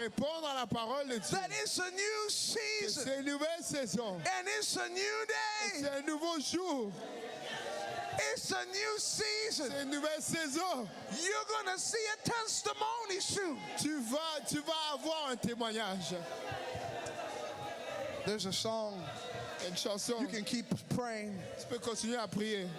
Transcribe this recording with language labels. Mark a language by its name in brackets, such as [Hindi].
[French] répondre à la parole de Dieu. [English] That it's a new season. [French] C'est une nouvelle saison. [English] And it's a new [French] C'est [English] day. [French] un nouveau jour. [English] It's a new season. [French] C'est une nouvelle saison. [English] You're going to see a testimony soon. [French] Tu vas avoir un témoignage. [English] There's a song. [French] Une chanson. [English] You can keep praying, [French] Tu peux continuer à prier.